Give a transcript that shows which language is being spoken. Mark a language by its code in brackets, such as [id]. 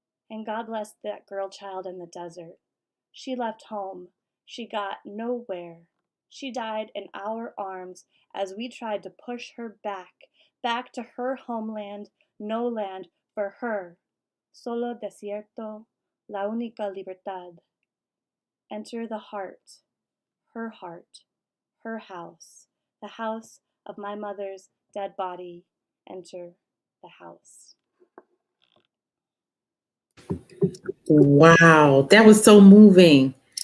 [en] And God bless that girl child in the desert. She left home. She got nowhere. She died in our arms as we tried to push her back to her homeland, no land for her. [es] Solo desierto, la única libertad. [en] Enter the heart, her house, the house of my mother's dead body. Enter the house. Wow, that was so moving.